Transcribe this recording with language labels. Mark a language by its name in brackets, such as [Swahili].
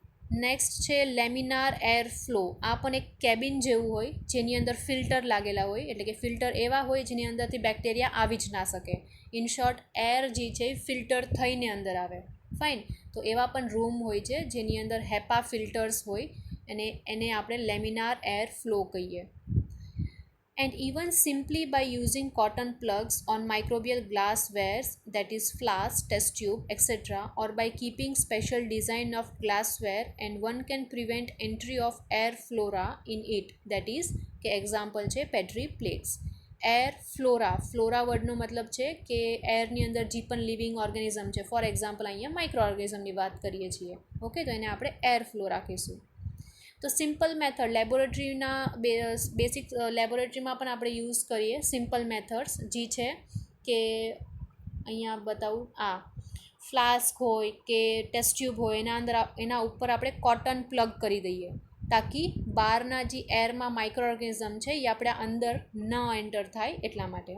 [Gujarati] Next છે laminar air flow. આ પણ એક કેબિન જેવું હોય જેની અંદર ફિલ્ટર લાગેલા હોય, એટલે કે ફિલ્ટર એવા હોય જેની અંદરથી બેક્ટેરિયા આવી જ ના શકે. ઇન શોર્ટ એર જે છે ફિલ્ટર થઈને અંદર આવે. ફાઇન. તો એવા પણ રૂમ હોય છે જેની અંદર હેપા ફિલ્ટર્સ હોય અને એને આપણે લેમિનાર એર ફ્લો કહીએ. [English] And even simply by using cotton plugs on microbial glasswares, that is flask, test tube, etc., or by keeping special design of glassware, and one can prevent entry of air flora in it, that is [Gujarati] કે example છે પેટ્રી plates. Air flora, flora વર્ડનો મતલબ છે કે એરની અંદર જે પણ living organism છે, for example અહીંયા માઇક્રો ઓર્ગેનિઝમની વાત કરીએ છીએ. ઓકે, તો એને આપણે એર ફ્લો રાખીશું. તો સિમ્પલ મેથડ લેબોરેટરીના બેસિક લેબોરેટરીમાં પણ આપણે યુઝ કરીએ સિમ્પલ મેથડ્સ, જે છે કે અહીંયા બતાવું, આ ફ્લાસ્ક હોય કે ટેસ્ટ ટ્યુબ હોય એના ઉપર આપણે કોટન પ્લગ કરી દઈએ તાકી બહારના જે એરમાં માઇક્રો ઓર્ગેનિઝમ છે એ આપણે અંદર ન એન્ટર થાય એટલા માટે.